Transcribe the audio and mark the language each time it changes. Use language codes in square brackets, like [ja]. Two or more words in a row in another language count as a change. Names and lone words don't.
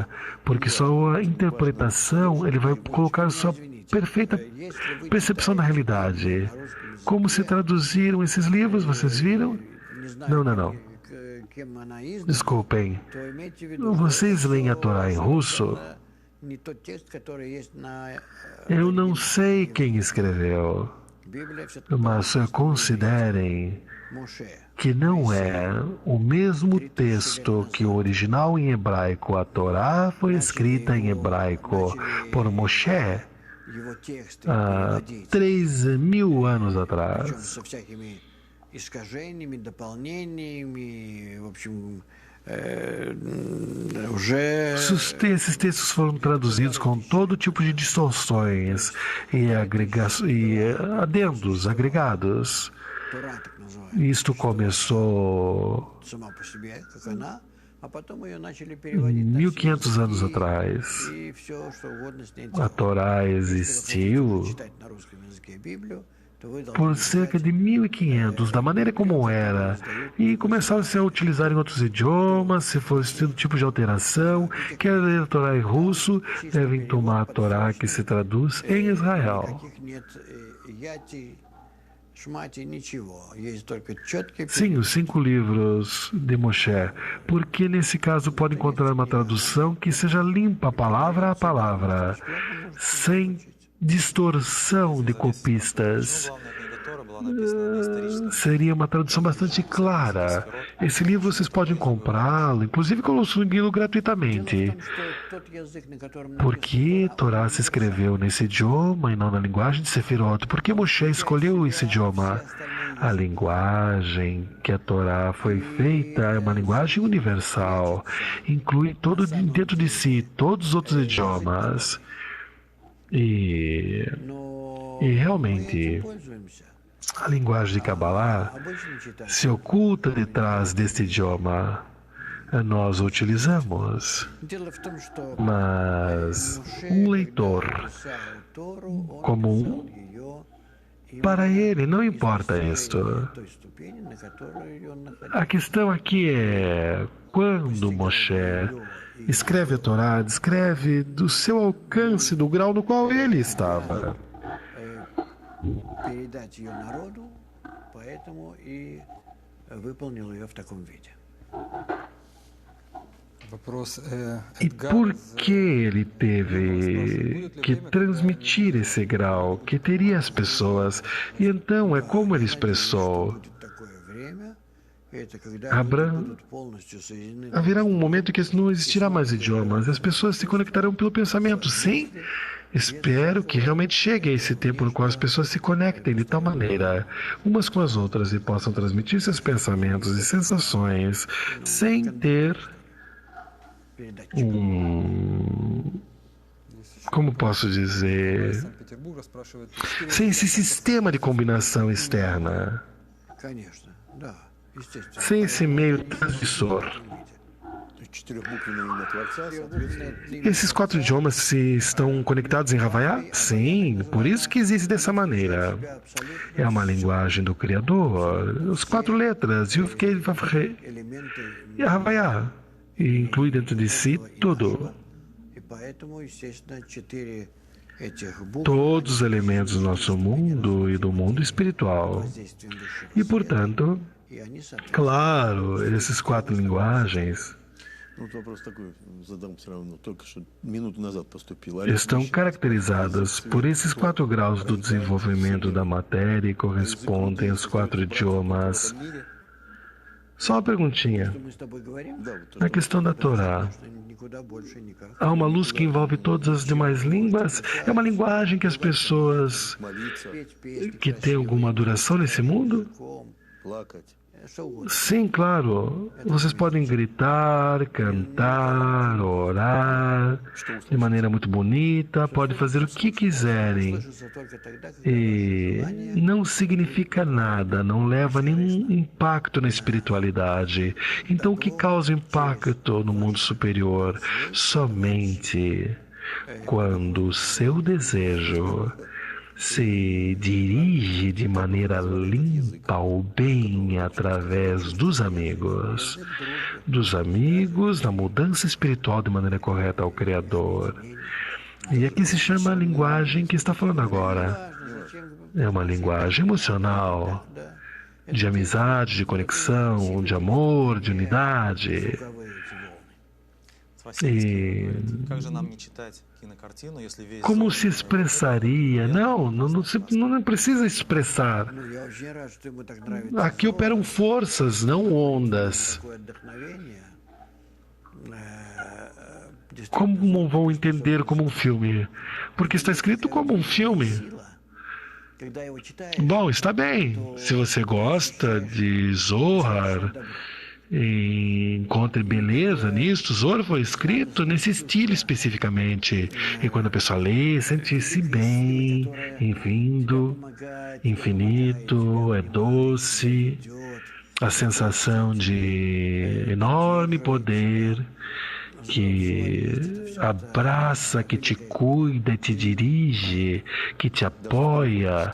[pt] Porque sua interpretação, ele vai colocar sua perfeita percepção da realidade. Como se traduziram esses livros? Vocês viram? Não. Desculpem. Vocês leem a Torá em russo? [ru] не тот текст, который есть на [pt] Eu não sei quem escreveu, [ru] Библии, все-таки [pt] mas considerem [ru] Моше. [pt] que não é o mesmo texto que o original em hebraico. A Torá foi escrita em hebraico por Moshe [ru] Его тексты [pt] há [ru] переводить, [pt] 3.000 anos [ru] причем [pt] atrás. [ru] со всякими искажениями, дополнениями, в общем, уже [pt] Esses textos foram traduzidos com todo tipo de distorções e adendos agregados. [ru] Тора, так называемая, [pt] Isto começou [ru] сама по себе, как она, а потом ее начали переводить на [pt] 1500 anos [ru] все [pt] atrás. [ru] и все, что угодно с ней [pt] A [ru] делать. [pt] Torá [ru] Если вы хотите [pt] existiu [ru] читать на русском языке Библию, то вы должны [pt] por cerca de 1500, da maneira como era, e começaram -se a utilizar em outros idiomas. Se for esse tipo de alteração, quer ler a Torá em russo, devem tomar a Torá que se traduz em Israel. [ru] никаких нет яти, шмати, ничего. Есть только четкий [pt] Sim, os 5 livros de Moshe, porque nesse caso pode encontrar uma tradução que seja limpa palavra a palavra, sem distorção de copistas. Seria uma tradução bastante clara. Esse livro vocês podem comprá-lo, inclusive consumi-lo gratuitamente. [ru] тот язык, на котором [pt] Por que Torá se escreveu nesse idioma e não na linguagem de Sefirot? Por que Moshe escolheu esse idioma? A linguagem que a Torá foi feita é uma linguagem universal. Inclui dentro de si todos os outros idiomas. E [ru] но [pt] realmente, [ru] пользуемся. [pt] a linguagem de Kabbalah [ru] Обычно читать. [pt] se oculta detrás deste idioma. Nós o utilizamos. [ru] Дело в том, что [pt] Mas [ru] Моше, [pt] leitor, [ru] когда писал Тору, он [pt] como [ru] писал ее [pt] para ele não [ru] из [pt] importa isto. [ru] той ступени, на которой он находился. [pt] A questão aqui é quando Moshe escreve a Torá, descreve do seu alcance, do grau no qual ele estava. [ru] Передать ее народу, поэтому и выполнил ее в таком виде. [pt] E por que ele teve que transmitir esse grau que teria as pessoas? E então é como ele expressou. [ru] Будет такое время, это когда Абра- люди будут полностью соединены. [pt] Haverá um momento que não existirá mais idiomas, as pessoas se conectarão pelo pensamento. Sim, espero que realmente chegue a esse tempo no qual as pessoas se conectem de tal maneira umas com as outras e possam transmitir seus pensamentos e sensações sem ter [ru] Передать. [pt] como posso dizer, sem esse sistema de combinação externa, [ru] Конечно, да, естественно. [pt] sem esse meio transmissor. [ru] То есть четырехбуквенное имя Творца соответствует [pt] Esses 4 idiomas se estão conectados em Havaiá? Sim, por isso que existe dessa maneira. É uma linguagem do Criador. As 4 letras, Yud, Kei, Vav, He [ru] Элементы [pt] e Havaiá. E inclui dentro de si tudo. [ru] и поэтому, естественно, 4 этих букв [pt] Todos os elementos do nosso mundo e do mundo espiritual. [ru] воздействием души. [pt] E, portanto, [ru] И они соответствуют. [pt] claro, essas 4 linguagens [ru] Ну, вот вопрос такой задам все равно. Только что минуту назад поступил. [pt] estão caracterizadas por esses 4 graus do desenvolvimento da matéria e correspondem aos 4 idiomas. Só uma perguntinha. [ru] Мы с тобой говорим, Да, вот то, [pt] Na questão da Torá, [ru] что никуда больше никак. [pt] há uma luz que envolve todas as demais línguas? É uma linguagem que as pessoas [ru] молиться, Петь песни [pt] que têm alguma duração nesse mundo? [ru] красивым, плакать. что угодно. [pt] Sim, claro. Vocês podem gritar, cantar, orar de maneira muito bonita, podem fazer o que quiserem. [ru] Слышится только тогда, когда [pt] E não significa nada, não leva nenhum impacto na espiritualidade. Então, o que causa impacto no mundo superior? Somente quando o seu desejo se dirige de maneira limpa ao bem através dos amigos. Dos amigos, na mudança espiritual de maneira correta ao Criador. E aqui se chama a linguagem que está falando agora. É uma linguagem emocional, de amizade, de conexão, de amor, de unidade. [ru] звуковые эти волны. [pt] E como se expressaria? Não precisa expressar. [ru] Ну, я очень рад, что ему так нравится. [pt] Aqui operam forças, não ondas. [ru] Такое вдохновение. [pt] Como vão entender como um filme? Porque está escrito como um filme. [ru] Сила. Когда его читаешь, [pt] Bom, está bem. Se você gosta de Zohar, encontre beleza nisto. Zohar foi escrito nesse estilo especificamente. E quando a pessoa lê, sente-se bem, vindo, infinito, é doce, a sensação de enorme poder que abraça, que te cuida, te dirige, que te apoia.